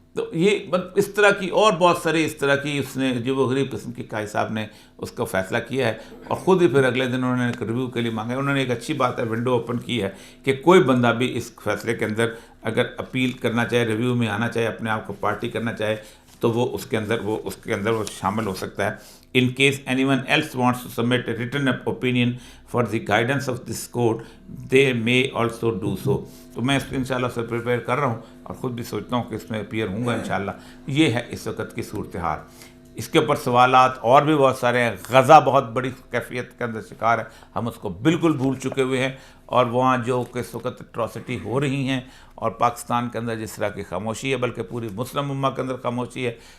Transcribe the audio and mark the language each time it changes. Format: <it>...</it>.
<ur>تو یہ اس طرح کی اور بہت ساری اس طرح کی اس نے جو وہ غریب قسم کی قاضی صاحب نے اس کا فیصلہ کیا ہے, اور خود ہی پھر اگلے دن انہوں نے ایک ریویو کے لیے مانگا. انہوں نے ایک اچھی بات ہے, ونڈو اوپن کی ہے کہ کوئی بندہ بھی اس فیصلے کے اندر اگر اپیل کرنا چاہے, ریویو میں آنا چاہے, اپنے آپ کو پارٹی کرنا چاہے, تو وہ اس کے اندر وہ شامل ہو سکتا ہے.</ur> <en>In case anyone else wants to submit a written opinion for the guidance of this court, they may also do so.</en> <ur>تو میں اس کو انشاءاللہ سے پریپیئر کر رہا ہوں اور خود بھی سوچتا ہوں کہ اس میں اپیئر ہوں گا انشاءاللہ. یہ ہے اس وقت کی صورتحال. اس کے اوپر سوالات اور بھی بہت سارے ہیں. غزہ بہت بڑی کیفیت کے اندر شکار ہے, ہم اس کو بالکل بھول چکے ہوئے ہیں, اور وہاں جو کہ اس وقت اٹراسٹی ہو رہی ہیں, اور پاکستان کے اندر جس طرح کی خاموشی ہے, بلکہ پوری مسلم امہ کے اندر خاموشی ہے.</ur>